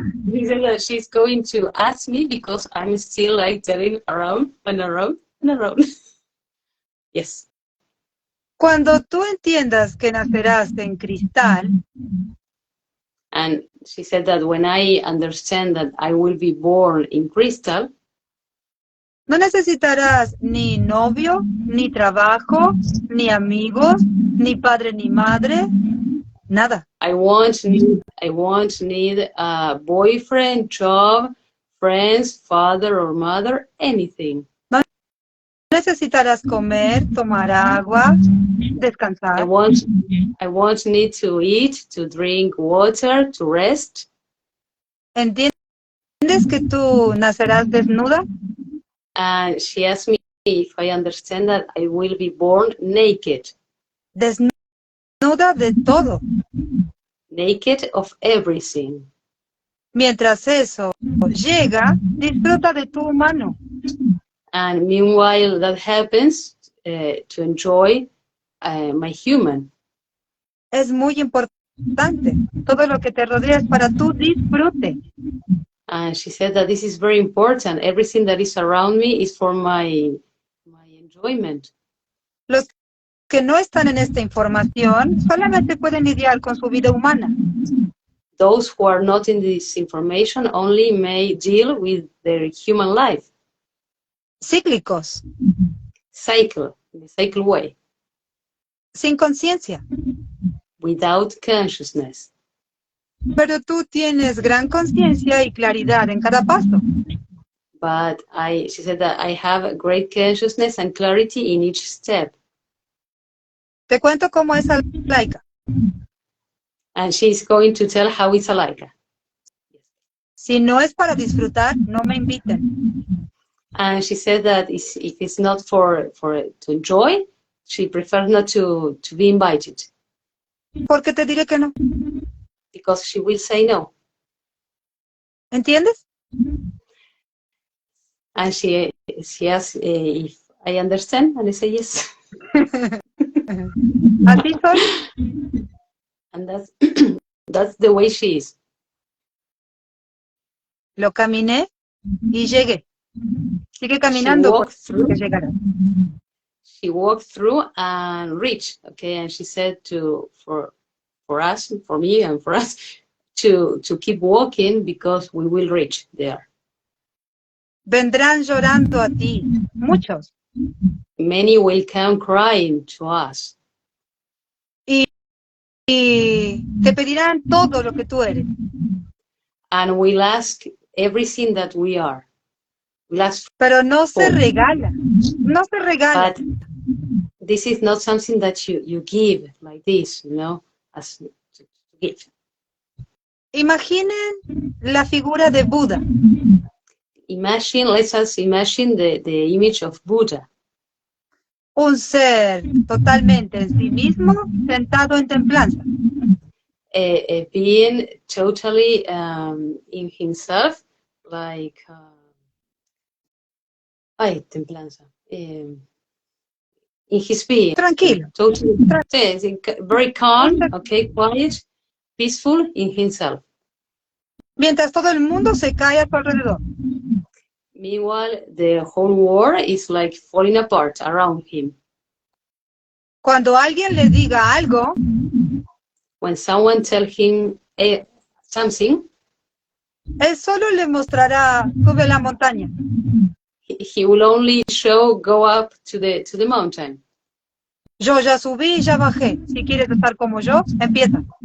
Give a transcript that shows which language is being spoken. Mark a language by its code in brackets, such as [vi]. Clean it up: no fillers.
[en] She said that she's going to ask me because I'm still like telling around and around and around. Yes. [es] Cuando tú entiendas que nacerás en cristal, [en] and she said that when I understand that I will be born in crystal, [es] no necesitarás ni novio, ni trabajo, ni amigos, ni padre ni madre, nada. [en] I won't need a boyfriend, job, friends, father or mother, anything. [es] No necesitarás comer, tomar agua, descansar. [en] I won't need to eat, to drink water, to rest. [es] ¿Entiendes que tú nacerás desnuda? [en] And she asked me if I understand that I will be born naked. [es] Desnuda de todo. [en] Naked of everything. [es] Mientras eso llega, disfruta de tu humano. [en] And meanwhile that happens, to enjoy my human. [es] Es muy importante. Todo lo que te rodea es para tu disfrute. [en] And she said that this is very important. Everything that is around me is for my enjoyment. [es] Los que no están en esta información solamente pueden lidiar con su vida humana. [en] Those who are not in this information only may deal with their human life. [es] Cíclicos. [en] Cycle, in the cycle way. [es] Sin conciencia. [en] Without consciousness. [es] Pero tú tienes gran conciencia y claridad en cada paso. [en] But she said that I have a great consciousness and clarity in each step. [es] Te cuento cómo es Alhaikaha. [en] And she's going to tell how it's Alhaikaha. [es] Si no es para disfrutar, no me inviten. [en] And she said that if it's not for to enjoy, she prefers not to be invited. [es] Porque te diré que no. [en] Because she will say no. [es] ¿Entiendes? [en] And she asks if I understand, and I say yes. [es] Así soy. [en] And that's the way she is. [es] Lo caminé y llegué. Sigue caminando porque llegará. [en] She walked through and reached, okay, and she said for us, for me and for us, to keep walking because we will reach there. Vendrán llorando a ti, muchos. Many will come crying to us. Y te pedirán todo lo que tú eres. And we'll ask everything that we are. We'll ask. [es] Pero no se regala. No se regala. [en] But this is not something that you give like this, as to give. [es] Imaginen la figura de Buda. [en] Let us imagine the image of Buddha. [es] Un ser totalmente en sí mismo, sentado en templanza. [en] A being totally in himself, like templanza. In his being. [es] Tranquilo. [en] Totally, very calm, okay, quiet, peaceful in himself. [es] Mientras todo el mundo se cae a su alrededor. [en] Meanwhile, the whole world is like falling apart around him. [es] Cuando alguien le diga algo, [en] when someone tells him something, [es] Él solo le mostrará, sube la montaña. [en] He will only show go up to the mountain. [es] Yo ya subí y ya bajé. Si quieres estar como yo, empieza.